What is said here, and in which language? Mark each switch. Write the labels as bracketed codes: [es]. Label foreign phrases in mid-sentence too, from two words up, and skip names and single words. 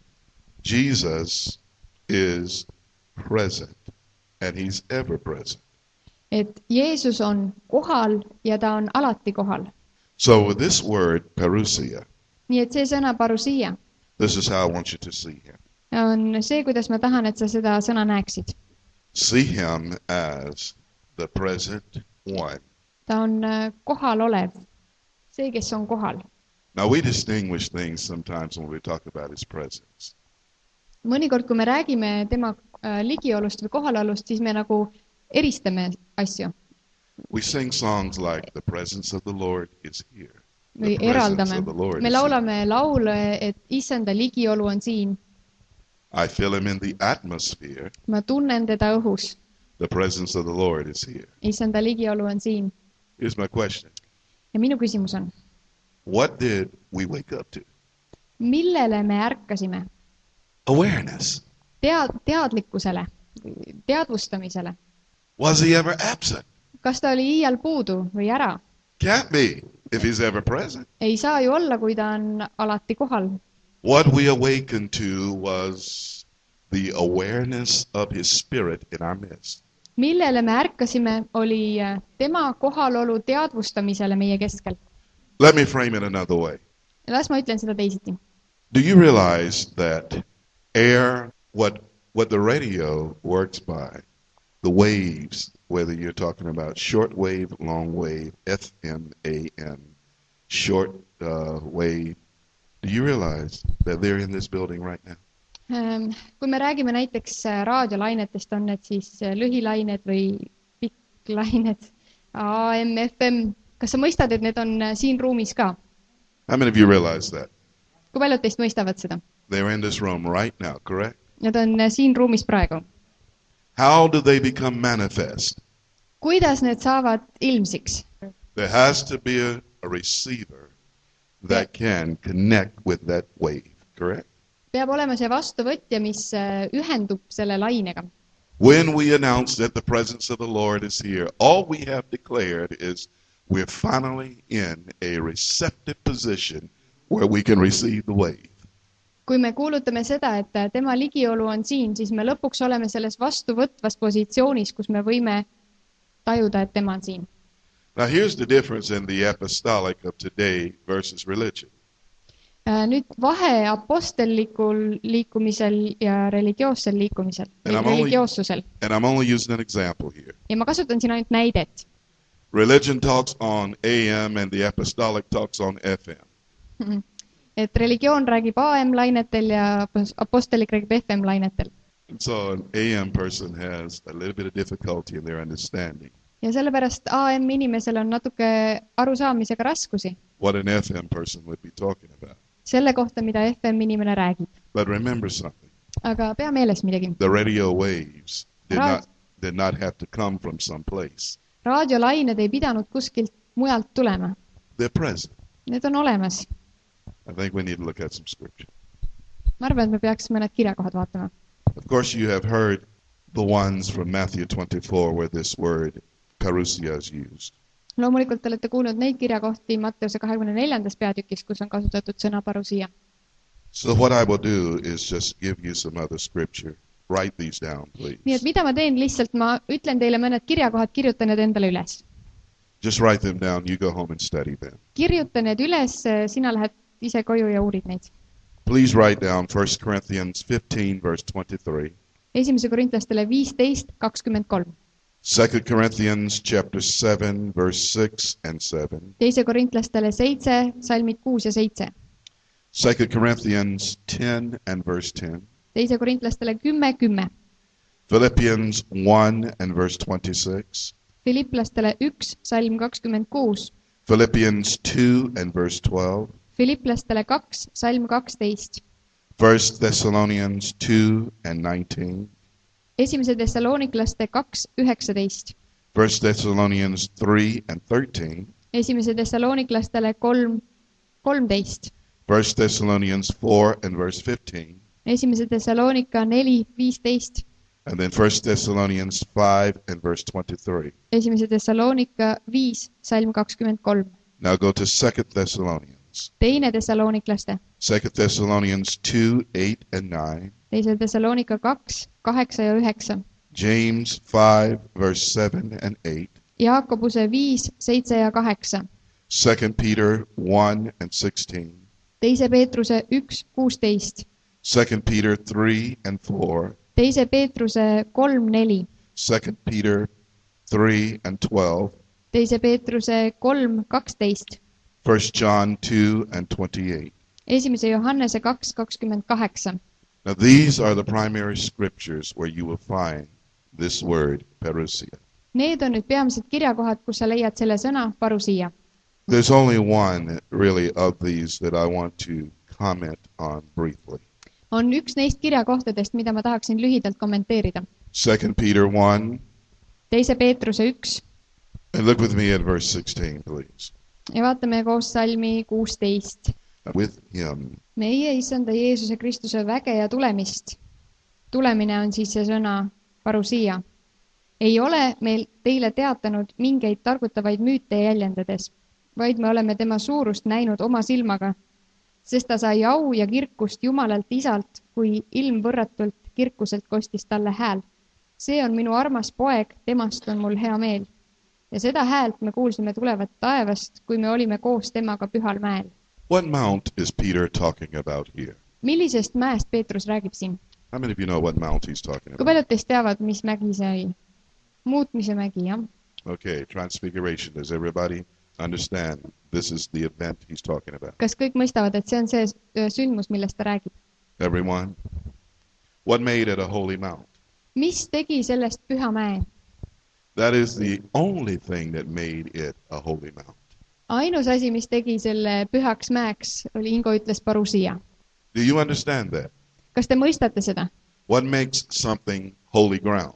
[en] Jesus is present, and he's ever present. [et] Et Jeesus on kohal ja ta on alati kohal. [en] So with this word, parousia, [et] Nii et see sõna parousia [en] this is how I want you to see him. [et] on see, kuidas ma tahan, et sa seda sõna näeksid. [en] See him as the present one. [et] Ta on kohal olev. See, kes on kohal. [en] Now we distinguish things sometimes when we talk about his presence. [et] Mõnikord, kui me räägime tema ligiolust või kohalolust, siis me nagu eristame asju. [en] We sing songs like the presence of the Lord is here. [et] Või [en] The presence [et] eraldame. [en] of the Lord [et] Me [en] is here. [et] laulame laule, et issanda ligiolu on siin. [en] I feel him in the atmosphere. [et] Ma tunnen teda õhus. [en] The presence of the Lord is here. [et] Issanda ligiolu on siin. [en] Here's my question. [et] Ja minu küsimus on, [en] What did we wake up to? [et] millele me ärkasime? [en] Awareness. [et] Teadlikkusele, teadvustamisele. [en] Was he ever absent? [et] Kas ta oli iial puudu või ära? [en] Can't be if he's ever present. [et] Ei saa ju olla, kui ta on alati kohal. [en] What we awakened to was the awareness of his spirit in our midst. [et] Millele me ärkasime, oli tema kohalolu teadvustamisele meie keskel. [en] Let me frame it another way. [et] Las ma ütlen seda teisiti. [en] Do you realize that air, what the radio works by, the waves, whether you're talking about short wave, long wave, FM, AM, short wave, do you realize that they're in this building right now? [et] Kui me räägime näiteks raadiolainetest, on need siis lühilained või pikklained, AM, FM, kas sa mõistad, et need on siin ruumis ka? [en] How many of you realize that? [et] Kui paljud teist mõistavad seda? [en] They're in this room right now, correct? [et] Need on siin ruumis praegu. [en] How do they become manifest? [et] Kuidas need saavad ilmsiks? [en] There has to be a receiver that can connect with that wave, correct? [et] Peab olema see vastuvõtja, mis ühendub selle lainega. [en] When we announce that the presence of the Lord is here, all we have declared is we're finally in a receptive position where we can receive the wave. [et] Kui me kuulutame seda, et tema ligiolu on siin, siis me lõpuks oleme selles vastuvõtvas positsioonis, kus me võime tajuda, et tema on siin. [en] Now here's the difference in the Apostellik of today versus religion. [et] Nüüd vahe apostellikul liikumisel ja religioossel liikumisel, religioossusel. [en] And I'm only using an example here. [et] Ja ma kasutan siin ainult näidet. [en] Religion talks on AM and the Apostolic talks on FM. [et] Et religioon räägib AM-lainetel ja apostellik räägib FM-lainetel. [en] And so an AM person has a little bit of difficulty in their understanding. [et] Ja sellepärast AM inimesel on natuke arusaamisega raskusi. [en] What an FM person would be talking about. [et] Selle kohta, mida FM inimene räägib. [en] But remember something. [et] Aga pea meeles midagi. [en] The radio waves did not have to come from some place. [et] Raadiolained ei pidanud kuskilt mujalt tulema. [en] They're present. [et] Need on olemas. [en] I think we need to look at some scripture. [et] Ma arvan, et me peaks mõned kirjakohad vaatama. [en] Of course, you have heard the ones from Matthew 24 where this word parousia is used. [et] Loomulikult te olete kuulnud neid kirjakohti Matteuse 24. peatükis, kus on kasutatud sõna parousia. [en] So what I will do is just give you some other scripture. Write these down, please. [et] Nii et mida ma teen, lihtsalt ma ütlen teile mõned kirjakohad, kirjutan need endale üles. [en] Just write them down. You go home and study them. [et] Kirjuta need üles, sina lähed ise koju ja uurid neid. [en] Please write down 1 Corinthians 15 verse 23. [et] 1. Korintlastele 15:23. [en] 2 Corinthians chapter 7 verse 6 and 7. [et] 2. Korintlastele 7, salmid 6 ja 7. [en] 2 Corinthians 10 and verse 10. [et] 2. Korintlastele 10:10. [en] Philippians 1 and verse 26. [et] Filipplastele 1, salm 26. [en] Philippians 2 and verse 12. [et] Filiplastele 2, salm 12. [en] 1 Thessalonians 2 and 19. [et] Esimese Thessaloniklaste 2, 19. [en] 1 Thessalonians 3 and 13. [et] Esimese Thessaloniklastele 3, 13. [en] 1 Thessalonians 4 and verse 15. [et] Esimese Thessalonika 4, 15. [en] And then 1 Thessalonians 5 and verse 23. [et] Esimese Thessalonika 5, salm 23. [en] Now go to 2 Thessalonians. [et] Teine Thessaloniklaste. [en] 2 Thessalonians 2, 8 and 9. [et] Teise Thessalonika 2, 8 ja 9. [en] James 5 verse 7 and 8. [et] Jaakobuse 5, 7 ja 8. [en] 2 Peter 1 and 16. [et] Teise Peetruse 1, 16. [en] 2 Peter 3 and 4. [et] Teise Peetruse 3, 4. [en] 2 Peter 3 and 12. [et] Teise Peetruse 3, 12. [en] 1 John 2 and 28. [et] Esimese Johannese 2, 28. [en] Now these are the primary scriptures where you will find this word, parousia. [et] Need on nüüd peamised kirjakohad, kus sa leiad selle sõna parousia. [en] There's only one really of these that I want to comment on briefly. [et] On üks neist kirjakohtadest, mida ma tahaksin lühidalt kommenteerida. [en] 2 Peter 1. [et] Teise Peetruse 1. [en] And look with me at verse 16, please. [et] Ja vaatame koos salmi 16. [en] With him. [et] Meie issanda Jeesuse Kristuse väge ja tulemist. Tulemine on siis see sõna parousia. Ei ole meil teile teatanud mingeid targutavaid müüte jäljendades, vaid me oleme tema suurust näinud oma silmaga, sest ta sai au ja kirkust Jumalalt isalt, kui ilmvõrratult kirkuselt kostis talle hääl. See on minu armas poeg, temast on mul hea meel. Ja seda häält me kuulsime tulevat taevast, kui me olime koos temaga pühal mäel. [en] What mount is Peter talking about here? [et] Millisest mäest Peetrus räägib siin? [en] How many of you know what mount he's talking [et] Kui [en] about? [et] paljud teist teavad, mis mägi see oli? Muutmise mägi, jah. [en] Okay, transfiguration. Does everybody understand this is the event he's talking about? [et] Kas kõik mõistavad, et see on see sündmus, millest ta räägib? [en] Everyone? What made it a holy mount? [et] Mis tegi sellest püha mäe? [en] That is the only thing that made it a holy mount. [et] Ainus asi, mis tegi selle pühaks mäeks, oli, Ingo ütles, parousia. [en] Do you understand that? [et] Kas te mõistate seda? [en] What makes something holy ground?